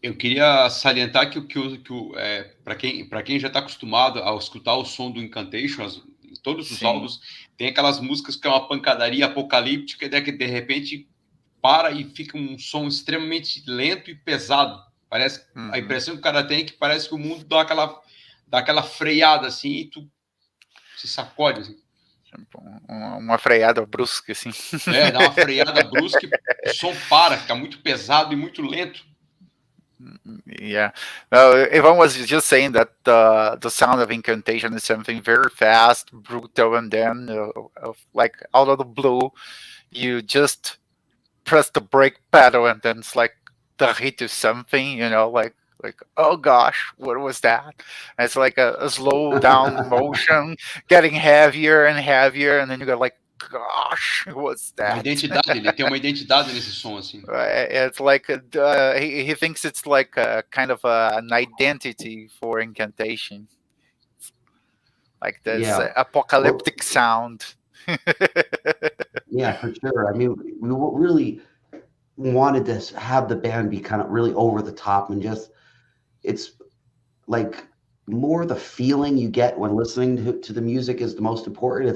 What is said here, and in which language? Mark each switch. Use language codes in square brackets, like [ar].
[pt] Eu queria salientar que para quem já está acostumado a escutar o som do Incantation, todos os álbuns, tem aquelas músicas que é uma pancadaria apocalíptica, e que de repente para e fica um som extremamente lento e pesado. Parece, a impressão que o cara tem é que parece que o mundo dá aquela freada assim e tu se sacode. Assim. Uma freada brusca, assim. Dá uma freada brusca e o som fica muito pesado e muito lento. [en] Yeah, Ivan was just saying that the sound of Incantation is something very fast, brutal, and then like out of the blue, you just press the brake pedal, and then it's like the hit of something, like oh gosh, what was that? And it's like a slow down motion, getting heavier and heavier, and then you got like gosh, what's [pt] Uma [en] that? [pt] identidade, ele tem uma identidade nesse som, assim. [en] It's like he thinks it's like a kind of an identity for Incantation, like this Yeah. apocalyptic sound. Yeah, for sure. I mean, we really wanted to have the band be kind of really over the top and just, it's like more the feeling you get when listening to the music is the most important.